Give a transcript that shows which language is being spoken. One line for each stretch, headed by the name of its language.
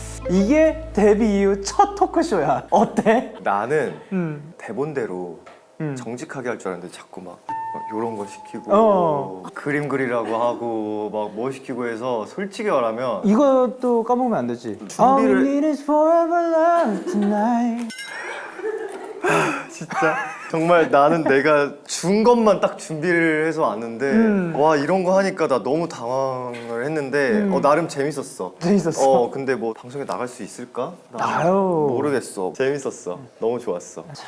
Korean: 이게 데뷔 이후 첫 토크쇼야. 어때? 나는 대본대로 정직하게 할 줄 알았는데 자꾸 막 이런 거 시키고 그림 그리라고 하고 막 뭐 시키고 해서 솔직히 말하면 이것도 까먹으면 안 되지.
English: All we need is forever love tonight.
Korean: 진짜 정말 나는 내가 준 것만 딱 준비를 해서 왔는데 와 이런 거 하니까 나 너무 당황을 했는데 나름 재밌었어. 재밌었어? 근데 뭐 방송에 나갈 수 있을까? 나 아유. 모르겠어. 재밌었어. 너무 좋았어.